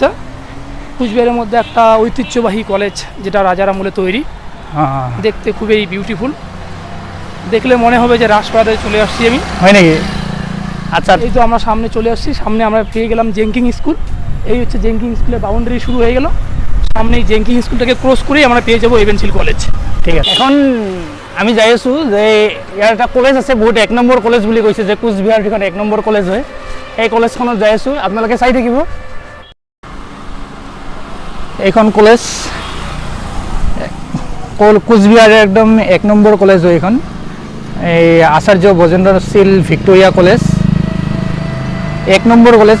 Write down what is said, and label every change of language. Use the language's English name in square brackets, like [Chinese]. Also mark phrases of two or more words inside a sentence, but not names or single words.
[Bangla] কুচবিহারের মধ্যে একটা ঐতিহ্যবাহী কলেজ যেটা রাজার আমলে তৈরি, দেখতে খুবই বিউটিফুল, দেখলে মনে হবে যে রাজপ্রাসাদে চলে আসছি আমি, হয় নাকি? আচ্ছা, এই তো আমরা সামনে চলে আসছি, সামনে আমরা পেয়ে গেলাম জেঙ্কিং স্কুল। এই হচ্ছে জেঙ্কিং স্কুলের বাউন্ডারি শুরু হয়ে গেল, সামনে এই জেঙ্কিং স্কুলটাকে ক্রস করেই আমরা পেয়ে যাবো এভেনশিল কলেজ। [Assamese] ঠিক আছে, এখন আমি যাই আছোঁ যে ইয়াৰ এটা কলেজ আছে, বহুত 1 নম্বৰ কলেজ বুলি কৈছে, যে কোচবিহাৰ যিখন 1 নম্বৰ কলেজ হয়, এই কলেজখনত যাই আছোঁ, আপোনালোকে চাই থাকিব। এইখন কলেজ কোচবিহাৰৰ একদম 1 নম্বৰ কলেজ হয় এইখন, এই আচাৰ্য বজেন্দ্ৰ শীল ভিক্টোৰিয়া কলেজ 1 নম্বৰ কলেজ।